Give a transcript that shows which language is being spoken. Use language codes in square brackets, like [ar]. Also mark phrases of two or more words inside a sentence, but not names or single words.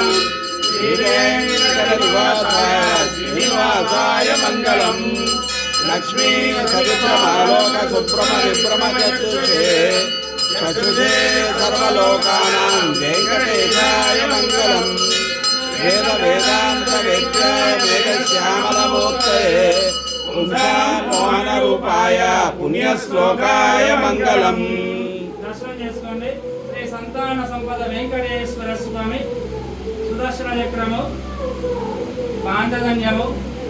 [sa] श्रीवेङ्कटनिवासाय श्रीनिवासाय मङ्गलम् लक्ष्मी सवित्रमालोक सुब्रह्म विभ्रम चक्षुषे सर्वलोकानां वेङ्कटेशाय मङ्गलम् वेद वेदान्त वेद्याय मेघश्यामलमूर्तये पुंसां मोहनरूपाय पुण्यश्लोकाय मङ्गलम्। [te] దర్శనం చేసుకోండి। శ్రీ సంతాన సంపద వెంకటేశ్వర స్వామి సుదర్శన చక్రము పాంచజన్యము